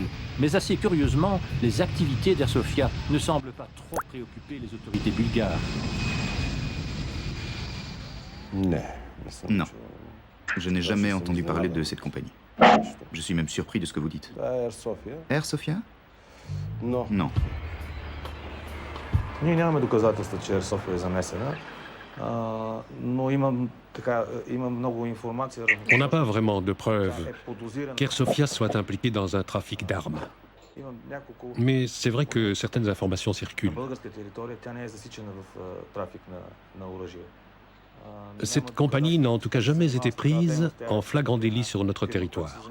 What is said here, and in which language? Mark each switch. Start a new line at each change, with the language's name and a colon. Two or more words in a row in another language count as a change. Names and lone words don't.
French: Mais assez curieusement, les activités d'Air Sofia ne semblent pas trop préoccuper les autorités bulgares. Non. Je n'ai jamais entendu parler de cette compagnie. Je suis même surpris de ce que vous dites. Air Sofia? Non.
Bulgarian: Ние нямаме доказателства, че Air Sofia е замесена, но има много информация.
French: On n'a pas vraiment de preuves qu'Air Sofia soit impliqué dans un trafic d'armes. Mais c'est vrai que certaines informations circulent. Cette compagnie n'a en tout cas jamais été prise en flagrant délit sur notre territoire.